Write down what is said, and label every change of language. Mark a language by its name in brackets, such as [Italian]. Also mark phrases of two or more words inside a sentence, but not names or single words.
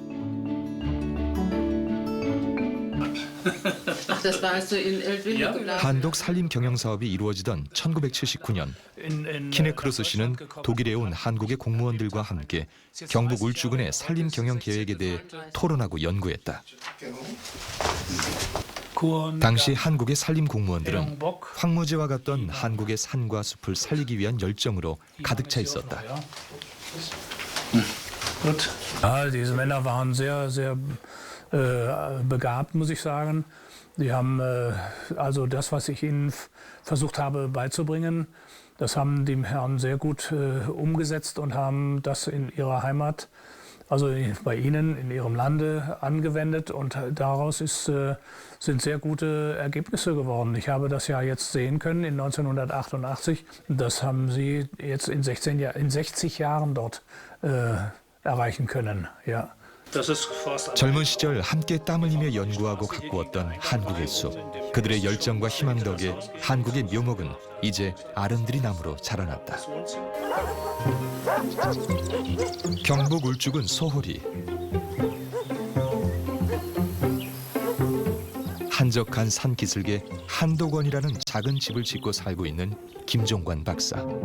[Korean] 한독 산림 경영 사업이 이루어지던 1979년 키네크로스 씨는 독일에 온 한국의 공무원들과 함께 경북 울주군의 산림 경영 계획에 대해 토론하고 연구했다. 당시 한국의 산림 공무원들은 황무지와 같던 한국의 산과 숲을 살리기 위한 열정으로 가득 차 있었다. [German] Ja, diese Männer waren sehr begabt, muss ich sagen. Die haben also das, was ich ihnen versucht habe beizubringen, das haben die Herren sehr gut umgesetzt und haben das in ihrer Heimat, also bei ihnen in ihrem Lande angewendet und daraus sind sehr gute Ergebnisse geworden. Ich habe das ja jetzt sehen können in 1988. Das haben sie jetzt in 60 Jahren dort erreichen können. Ja. [Korean] 젊은 시절 함께 땀을 흘리며 연구하고 가꾸었던 한국의 숲. 그들의 열정과 희망 덕에 한국의 묘목은 이제 아름드리 나무로 자라났다. 경북 울주군 소홀이. 한적한 산 기슭에 한독원이라는 작은 집을 짓고 살고 있는 김종관 박사.